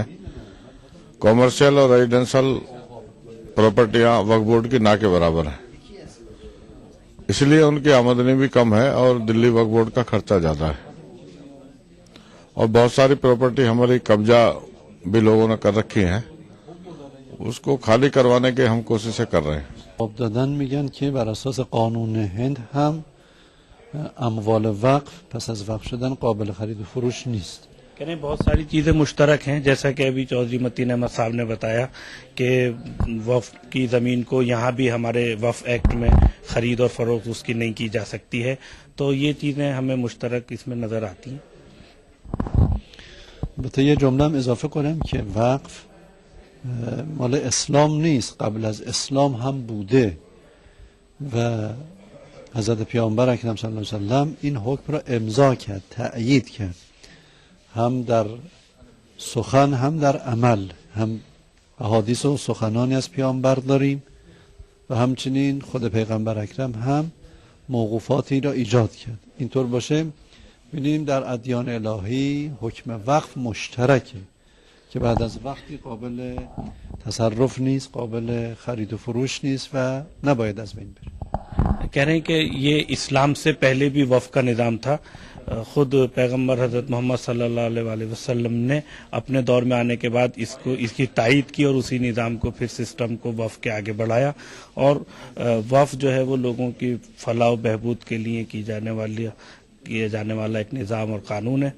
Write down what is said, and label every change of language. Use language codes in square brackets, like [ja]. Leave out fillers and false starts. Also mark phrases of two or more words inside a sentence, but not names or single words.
[ur] کامرشل اور [en] residential properties [ur] وقف بورڈ کی نہ کے برابر ہیں, اس لیے ان کی آمدنی بھی کم ہے اور دلی وقف بورڈ کا خرچہ زیادہ ہے. اور بہت ساری پراپرٹی ہماری قبضہ بھی لوگوں نے کر رکھی ہیں, اس کو خالی کروانے کے ہم کوششیں کر رہے ہیں. [fa] دادن میگن که بر اساس قانون هند هم اموال وقف پس از وقف شدن قابل خرید و فروش نیست. [ur] کہنے بہت ساری چیزیں مشترک ہیں, جیسا کہ ابھی چودھری متین احمد صاحب نے بتایا کہ وقف کی زمین کو یہاں بھی ہمارے وقف ایکٹ میں خرید اور فروخت اس کی نہیں کی جا سکتی ہے, تو یہ چیزیں ہمیں مشترک اس میں نظر آتی ہیں. [fa] البته یه جمله هم اضافه کنم که وقف مال اسلام نیست, قبل از اسلام هم بوده و حضرت پیامبر اکرم [ar] صلی الله علیه وسلم [fa] این حکم را امضا کرد, تأیید کرد, هم در سخن هم در عمل. هم احادیث و سخنانی از پیامبر داریم و همچنین خود پیغمبر اکرم هم موقوفاتی را ایجاد کرد. اینطور باشه می‌بینیم در ادیان الهی حکم وقف مشترکه که بعد از وقتی قابل تصرف نیست، قابل خرید و فروش نیست و نباید از بین بره. [ur] کہہ رہے ہیں کہ یہ اسلام سے پہلے بھی وقف کا نظام تھا. خود پیغمبر حضرت محمد [ar] صلی اللہ علیہ وسلم [ur] نے اپنے دور میں آنے کے بعد اس کی تائید کی اور اسی نظام کو پھر سسٹم کو وقف کے آگے بڑھایا. اور وقف جو ہے وہ لوگوں کی فلاح و بہبود کے لیے کیے جانے والا ایک نظام اور قانون ہے.